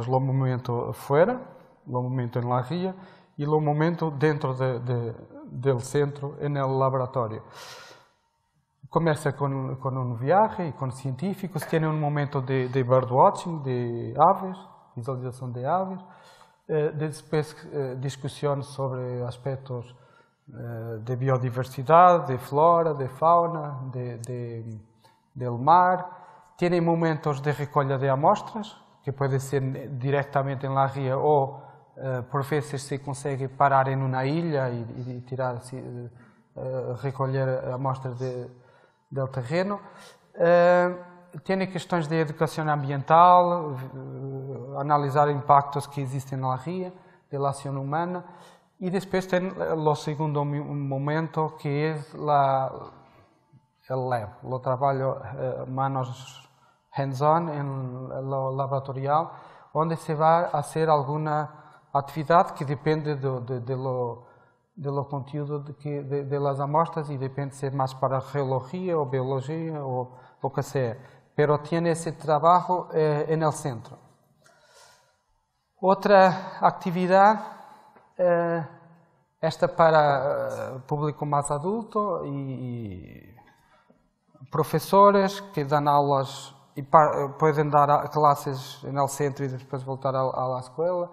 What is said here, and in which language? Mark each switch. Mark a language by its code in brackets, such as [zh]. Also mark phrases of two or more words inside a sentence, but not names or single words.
[pt] O momento fora, o momento em La Ria e o momento dentro do centro, no laboratório. Começa com viagem e com científicos, tem momento de birdwatching, de aves, visualização de aves, [es] Después discusiones sobre aspectos de biodiversidad, de flora, de fauna, del mar. [pt] Tienen momentos de recolla de amostras, que puede ser directamente en la ría o por veces se consegue parar en una isla y tirar, recolher amostras del terreno. Tiene questões de educação ambiental, analisar impactos que existem na ría, [es] de la acción humana. Y después [pt] tem o segundo momento, [es] que es el lab, [pt] o trabalho manos hands-on [es] en lo laboratorial, [pt] onde se vai a fazer alguma atividade que depende do conteúdo das amostras e depende se é mais para geologia ou biologia ou o que sea. [es] Pero tiene ese trabajo en el centro. [pt] Outra atividade, esta para público mais adulto e professores que dão aulas e podem dar clases no centro e depois voltar à escola.